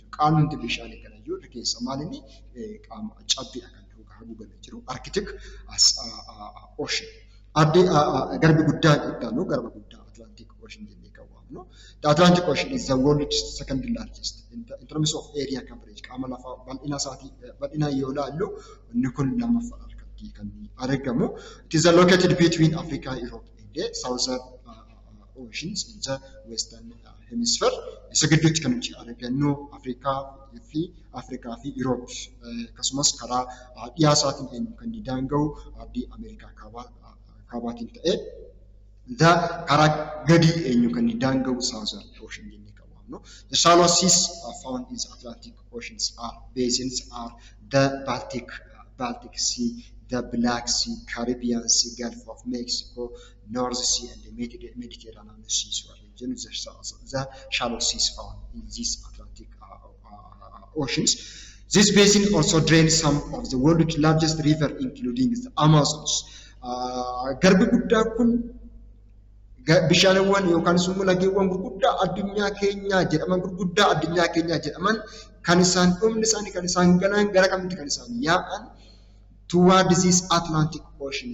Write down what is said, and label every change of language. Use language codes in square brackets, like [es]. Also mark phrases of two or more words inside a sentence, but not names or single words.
[om] Qaamni bishaanii kana jiru keessa maalinni qaama cabbiidhaan kan haguugamee jiru Arctic Ocean. Ardi garbi guddaa iddoo garba guddaa Atlantic Ocean jennee kan waamnu. [en] The Atlantic Ocean is the world's second largest in terms of area coverage. [om] Qaama lafaa bal'ina yoo ilaallu inni kun lammaffaa argatti kan argamu. [en] It is located between Africa, Europe and the southern oceans in the western hemisphere. [om] Isa gidduutti kan nuti argannu Afrikaa fi Europe akkasumas karaa dhiyaa isaatiin kan daanga'u ardii Ameerikaa kaabaatiin ta'ee karaa gadi kan daanga'u [en] southern ocean [om] jennee kan waamnu. [en] The shallow seas found in the Atlantic Oceans basins are the Baltic Sea, the Black Sea, Caribbean Sea, Gulf of Mexico, North Sea, and the Mediterranean Sea. The shallow seas found in these Atlantic oceans. This basin also drains some of the world's largest river, including the Amazons. [om] Garbi guddaa kun bishaanawwan yookaan immoo lageewwan gurguddaa addunyaa keenyaa jedhaman kan isaan dhumni isaanii kan isaan galan gara kamitti kan isaan yaa'an [en] toward this Atlantic Ocean.